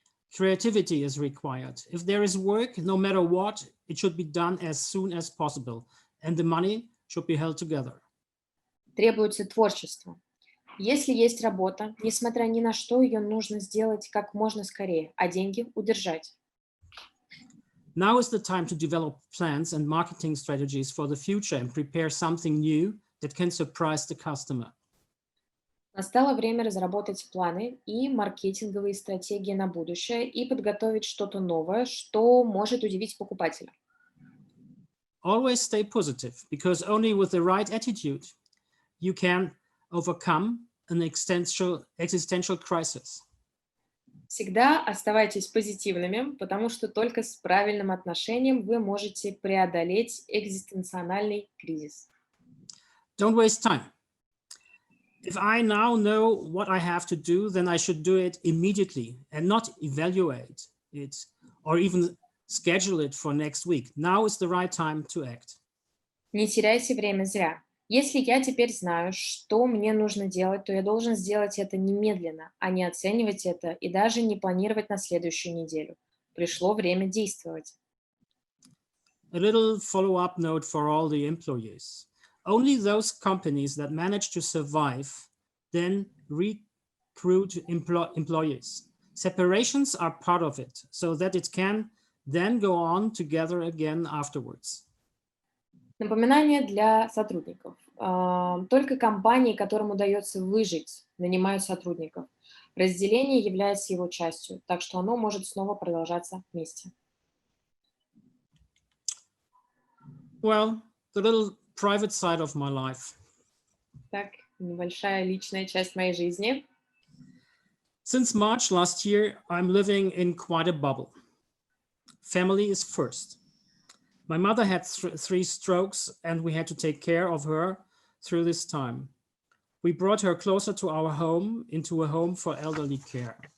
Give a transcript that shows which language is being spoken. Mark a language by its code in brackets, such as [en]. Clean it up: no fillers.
[en] Creativity is required. If there is work, no matter what, it should be done as soon as possible, and the money should be held together. [ru] Требуется творчество. Если есть работа, несмотря ни на что, ее нужно сделать как можно скорее, а деньги удержать. [en] Now is the time to develop plans and marketing strategies for the future and prepare something new that can surprise the customer. [ru] Настало время разработать планы и маркетинговые стратегии на будущее и подготовить что-то новое, что может удивить покупателя. [en] Always stay positive, because only with the right attitude you can overcome an existential crisis. [ru] Всегда оставайтесь позитивными, потому что только с правильным отношением вы можете преодолеть экзистенциональный кризис. [en] Don't waste time. If I now know what I have to do, then I should do it immediately and not evaluate it or even schedule it for next week. Now is the right time to act. [ru] Не теряйте время зря. Если я теперь знаю, что мне нужно делать, то я должен сделать это немедленно, а не оценивать это и даже не планировать на следующую неделю. Пришло время действовать. [en] A little follow-up note for all the employees. Only those companies that manage to survive then recruit employees. Separations are part of it, so that it can then go on together again afterwards. [ru] Напоминание для сотрудников. Только компании, которым удается выжить, нанимают сотрудников. Разделение является его частью, так что оно может снова продолжаться вместе. [en] Well, the little private side of my life. [ru] Так, небольшая личная часть моей жизни. [en] Since March last year, I'm living in quite a bubble. Family is first. My mother had 3 strokes and we had to take care of her through this time. We brought her closer to our home, into a home for elderly care.